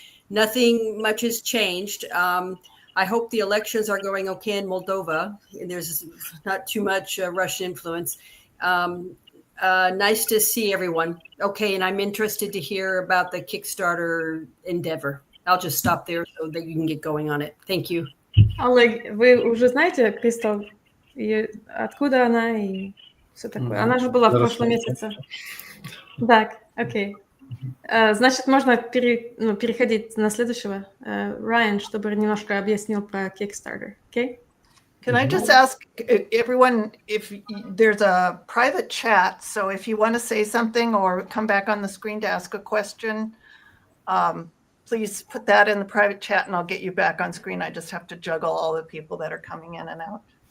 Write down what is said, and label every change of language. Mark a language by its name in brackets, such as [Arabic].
[English] Nothing much has changed. I hope the elections are going okay in Moldova, and there's not too much Russian influence. Nice to see everyone. Okay, and I'm interested to hear about the Kickstarter endeavor. I'll just stop there so that you can get going on it. Thank you. [Russian] Олег, вы уже знаете Кристал, откуда она и все такое? Она же была в прошлом месяце. Так, окей. Значит, можно переходить на следующего. Ryan, чтобы немножко объяснил про Kickstarter. [English] Okay? Can I just ask everyone if there's a private chat, so if you want to say something or come back on the screen to ask a question, please put that in the private chat and I'll get you back on screen. I just have to juggle all the people that are coming in and out.